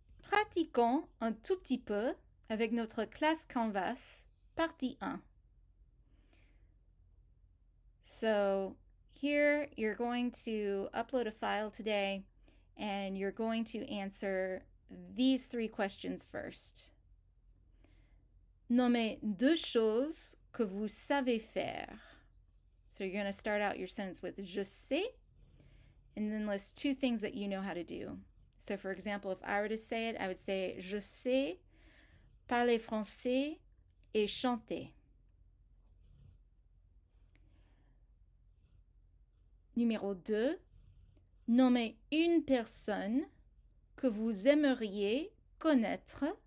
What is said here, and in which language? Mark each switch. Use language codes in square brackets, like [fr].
[fr] Pratiquons un tout petit peu avec notre classe Canvas, partie 1. [en] So here you're going to upload a file today and you're going to answer these 3 questions first. [fr] Nommez 2 choses que vous savez faire. [en] So you're going to start out your sentence with [fr] je sais [en] and then list 2 things that you know how to do. So for example, if I were to say it, I would say [fr] je sais parler français et chanter. Numéro 2, nommez une personne que vous aimeriez connaître.